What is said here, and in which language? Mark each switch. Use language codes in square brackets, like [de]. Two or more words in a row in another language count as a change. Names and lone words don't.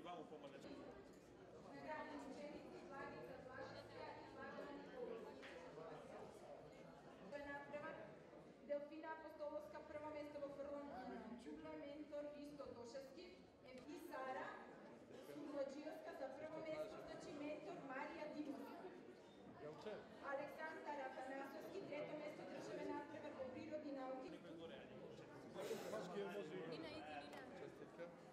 [mk] Наградени ученици Благица Блажевска и Лагана Николиќ. Натпревар Делфина Апостоловска прво место во Фрлан Чугле, ментор Исто Тошевски и Сара Сумладжиевска за прво место, значи ментор Марија Димовска. Александар Атанасовски трето место државен надпревар во природни науки. Честитка.